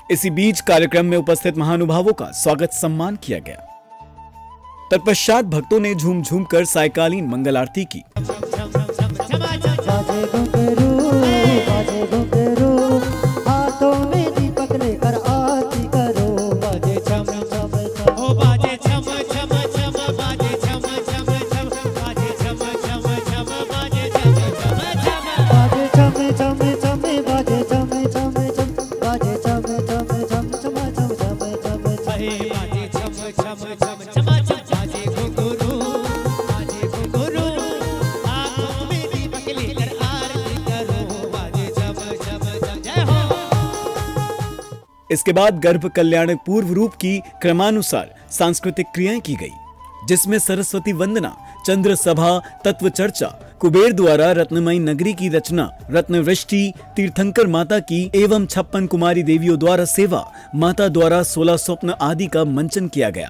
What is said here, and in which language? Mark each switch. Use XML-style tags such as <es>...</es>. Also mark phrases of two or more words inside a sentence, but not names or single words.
<hi>इसी बीच कार्यक्रम में उपस्थित महानुभावों का स्वागत सम्मान किया गया। तत्पश्चात भक्तों ने झूम झूम कर सायकालीन मंगल आरती की। हाथों में दीपक लेकर आरती करो, बाजे छम छम छम, ओ बाजे छम छम छम, बाजे छम छम छम, बाजे छम छम छम, बाजे छम छम छम, बाजे छम छम छम, बाजे छम छम छम, बाजे छम छम छम, छम छम छम छम, अहे बाजे छम छम छम, छमा छम, बाजे घुंघरू, बाजे घुंघरू, आँखों में दीपक लेकर आरती करो, बाजे छम छम छम, जय हो। इसके बाद गर्भ कल्याण पूर्व रूप की क्रमानुसार सांस्कृतिक क्रियाएं की गई, जिसमें सरस्वती वंदना, चंद्र सभा, तत्व चर्चा, कुबेर द्वारा रत्नमयी नगरी की रचना, रत्न वृष्टि, तीर्थंकर माता की एवं 56 कुमारी देवियों द्वारा सेवा, माता द्वारा 16 स्वप्न आदि का मंचन किया गया।</hi>